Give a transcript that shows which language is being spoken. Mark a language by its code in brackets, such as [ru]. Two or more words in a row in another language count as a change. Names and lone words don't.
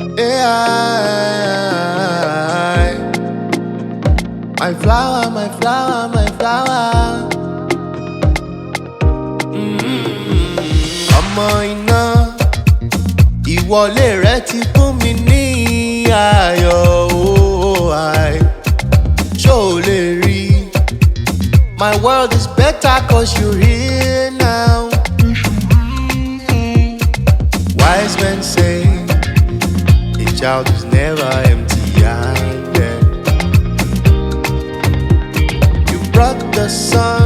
[en] aaay. My flower, my flower, my flower. [yo] Ọmọ iná, ìwọlé rẹ ti fún mi ní ayọ̀ aaay. Ṣó lè rí? [en] My world is better 'cause you're here now. Wise men say a child is never empty-handed. You brought the sun.